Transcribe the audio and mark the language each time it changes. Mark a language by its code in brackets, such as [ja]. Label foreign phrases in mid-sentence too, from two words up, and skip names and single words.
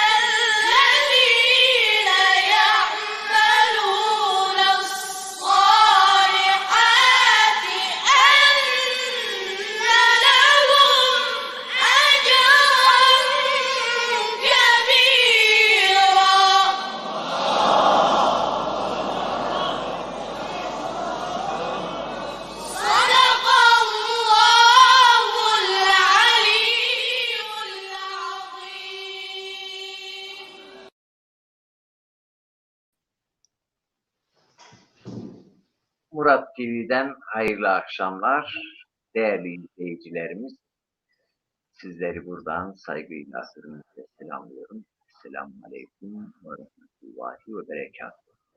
[ar] الذين يعملون الصالحات أن لهم أجرا كبيرا صدق الله العلي العظيم. [tr] Murat TV'den hayırlı akşamlar değerli izleyicilerimiz. Sizleri buradan saygıyla, hürmetle selamlıyorum. [ar] السلام عليكم ورحمة الله وبركاته.